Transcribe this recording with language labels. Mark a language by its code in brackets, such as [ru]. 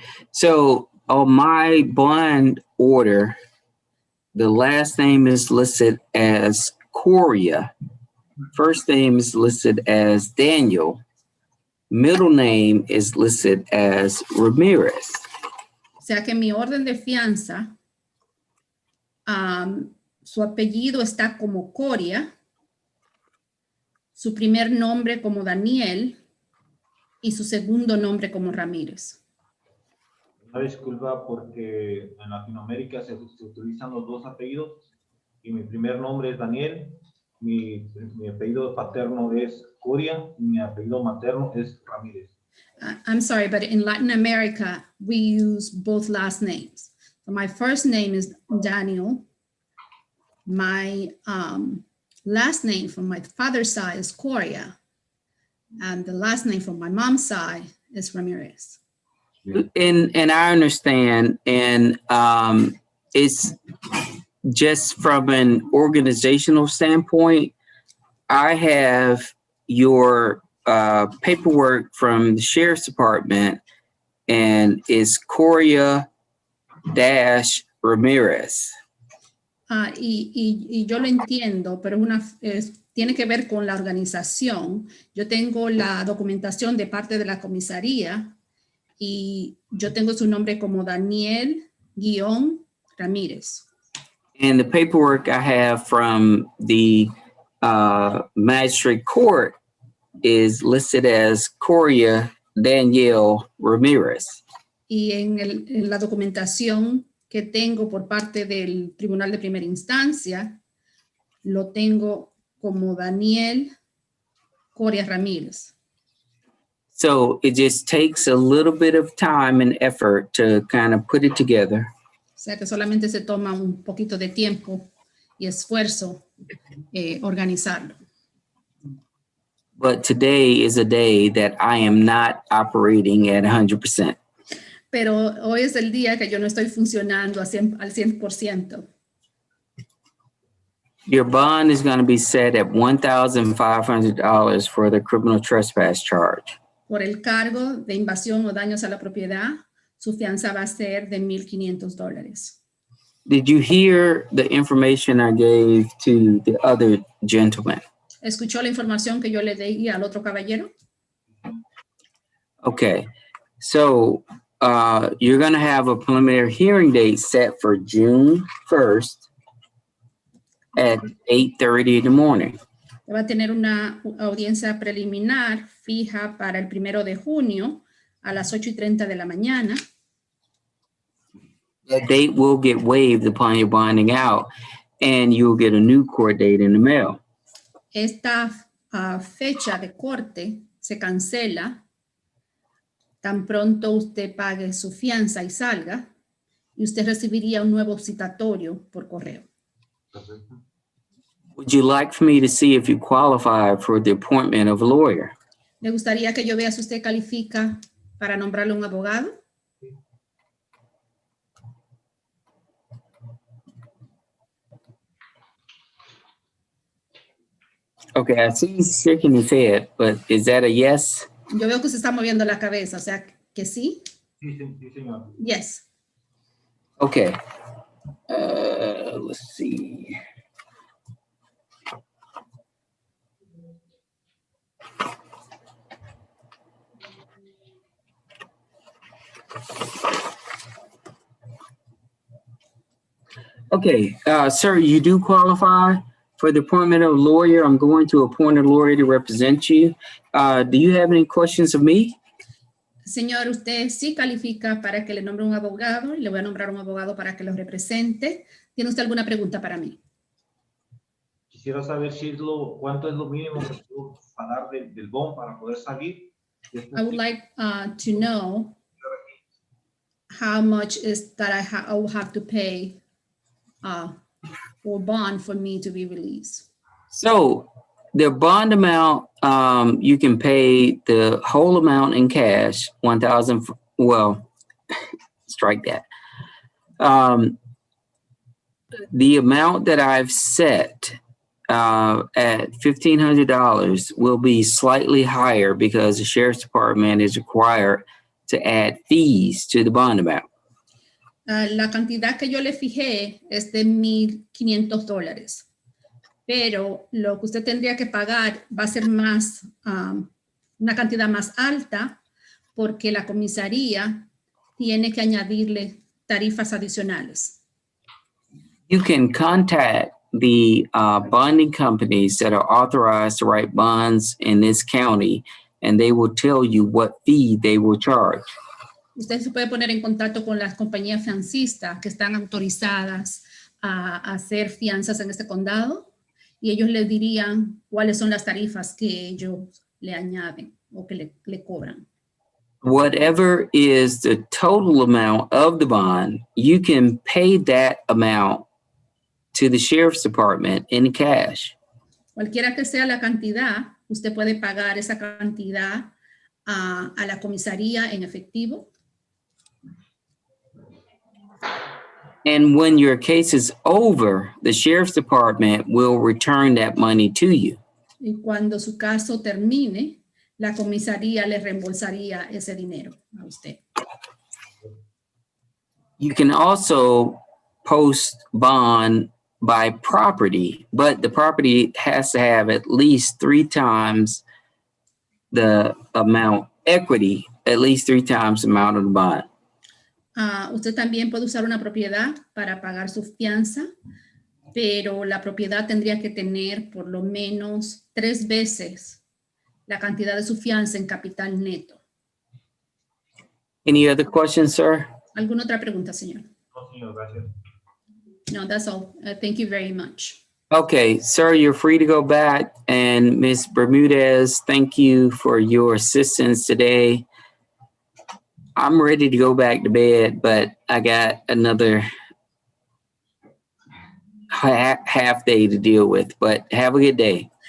[en] So on my bond order, the last name is listed as Coria. First name is listed as Daniel. Middle name is listed as Ramirez. [es] O sea que en mi orden de fianza, su apellido está como Coria, su primer nombre como Daniel y su segundo nombre como Ramírez. Una disculpa porque en Latinoamérica se utilizan los dos apellidos y mi primer nombre es Daniel, mi apellido paterno es Coria y mi apellido materno es Ramírez. [en] I'm sorry, but in Latin America, we use both last names. So my first name is Daniel. My last name from my father's side is Coria. And the last name from my mom's side is Ramirez. And I understand, and it's just from an organizational standpoint, I have your paperwork from the sheriff's department, and it's Coria dash Ramirez. [es] Y yo lo entiendo, pero tiene que ver con la organización. Yo tengo la documentación de parte de la comisaría y yo tengo su nombre como Daniel-Ramírez. [en] And the paperwork I have from the magistrate court is listed as Coria Daniel Ramirez. [es] Y en la documentación que tengo por parte del Tribunal de Primera Instancia, lo tengo como Daniel Coria Ramírez. [en] So it just takes a little bit of time and effort to kind of put it together. [es] O sea que solamente se toma un poquito de tiempo y esfuerzo organizarlo. [en] But today is a day that I am not operating at 100%. [es] Pero hoy es el día que yo no estoy funcionando al 100%. [en] Your bond is going to be set at $1,500 for the criminal trespass charge. [es] Por el cargo de invasión o daños a la propiedad, su fianza va a ser de $1,500. [en] Did you hear the information I gave to the other gentleman? [es] ¿Escuchó la información que yo le di al otro caballero? [en] Okay, so you're going to have a preliminary hearing date set for June 1st at 8:30 in the morning. [es] Va a tener una audiencia preliminar fija para el 1 de junio a las 8:30 de la mañana. [en] That date will get waived upon your bonding out, and you'll get a new court date in the mail. [es] Esta fecha de corte se cancela tan pronto usted pague su fianza y salga, y usted recibiría un nuevo citatorio por correo. [en] Would you like for me to see if you qualify for the appointment of a lawyer? [es] ¿Le gustaría que yo vea si usted califica para nombrarle un abogado? [en] Okay, I see he's shaking his head, but is that a yes? [es] Yo veo que se está moviendo la cabeza, o sea, que sí. Sí, señor. [en] Yes. Okay. Let's see. Okay, sir, you do qualify for the appointment of a lawyer. I'm going to appoint a lawyer to represent you. Do you have any questions of me? [es] Señor, usted sí califica para que le nombre un abogado y le voy a nombrar un abogado para que lo represente. ¿Tiene usted alguna pregunta para mí? Quisiera saber cuánto es lo mínimo que puedo pagar del bond para poder salir. [en] I would like to know how much is that I will have to pay for bond for me to be released. So the bond amount, you can pay the whole amount in cash, 1,000. Well, strike that. The amount that I've set at $1,500 will be slightly higher because the sheriff's department is required to add fees to the bond amount. [es] La cantidad que yo le fijé es de $1,500, pero lo que usted tendría que pagar va a ser más, una cantidad más alta porque la comisaría tiene que añadirle tarifas adicionales. [en] You can contact the bonding companies that are authorized to write bonds in this county, and they will tell you what fee they will charge. [es] Usted se puede poner en contacto con las compañías fiancistas que están autorizadas a hacer fianzas en este condado y ellos le dirían cuáles son las tarifas que ellos le añaden o que le cobran. [en] Whatever is the total amount of the bond, you can pay that amount to the sheriff's department in cash. [es] Cualquiera que sea la cantidad, usted puede pagar esa cantidad a la comisaría en efectivo. [en] And when your case is over, the sheriff's department will return that money to you. [es] Y cuando su caso termine, la comisaría le reembolsaría ese dinero a usted. [en] You can also post bond by property, but the property has to have at least 3 times the amount equity, at least 3 times the amount of the bond. [es] Usted también puede usar una propiedad para pagar su fianza, pero la propiedad tendría que tener por lo menos 3 veces la cantidad de su fianza en capital neto. [en] Any other questions, sir? [es] ¿Alguna otra pregunta, señor? No, señor, gracias. [en] No, that's all. Thank you very much. Okay, sir, you're free to go back. And Ms. Bermudez, thank you for your assistance today. I'm ready to go back to bed, but I got another half day to deal with, but have a good day.